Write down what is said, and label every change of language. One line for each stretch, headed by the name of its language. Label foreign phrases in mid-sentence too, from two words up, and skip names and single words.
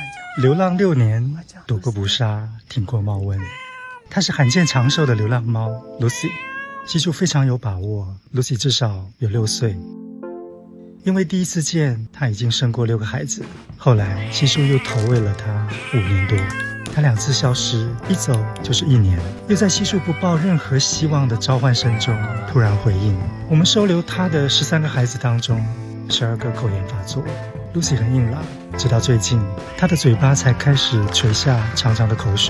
Chinese: 流浪6年，躲過捕殺，挺過貓瘟。它是罕見長壽的流浪貓 Lucy。西叔非常有把握 ，Lucy 至少有6歲。因為第一次見，他已經生過6個孩子。後來西叔又投餵了他5年多。他2次消失，一走就是1年。又在西叔不抱任何希望的召喚聲中突然回應。我們收留他的13個孩子當中，12個口炎發作。Lucy 很硬朗，直到最近，他的嘴巴才開始垂下長長的口水。